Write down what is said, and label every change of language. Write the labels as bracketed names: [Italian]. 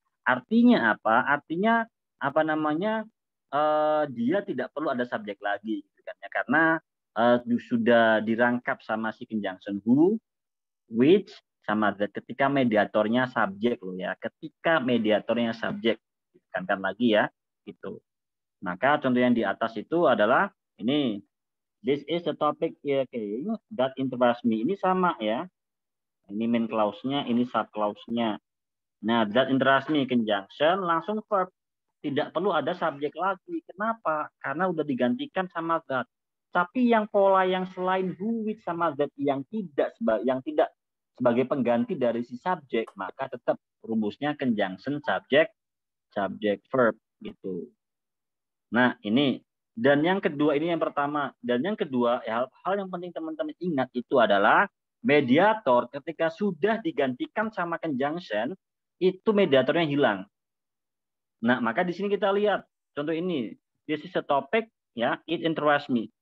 [Indonesian] Artinya apa? Artinya apa namanya? Dia tidak perlu ada subjek lagi, gitu kan ya, karena sudah dirangkap sama si conjunction who, which, sama that. Ketika mediatornya subjek loh ya. Ketika mediatornya subjek, kan lagi ya, gitu. Maka contoh yang di atas itu adalah ini. [English] This is the topic ya, okay. That interests me. [Indonesian] Ini sama ya. Ini main clause-nya, ini sub clause-nya. Nah, [English] that interests me [Indonesian] conjunction langsung verb. Tidak perlu ada subjek lagi. Kenapa? Karena udah digantikan sama that. Tapi yang pola yang selain who, which, sama that yang tidak sebagai pengganti dari si subjek, maka tetap rumusnya conjunction subject verb gitu. Nah, ini. Dan yang kedua, ini yang pertama. Dan yang kedua, ya, hal yang penting teman-teman ingat itu adalah mediator ketika sudah digantikan sama conjunction, itu mediatornya hilang. Nah, maka di sini kita lihat. Contoh ini. [English] This is a topic, ya, it interests me.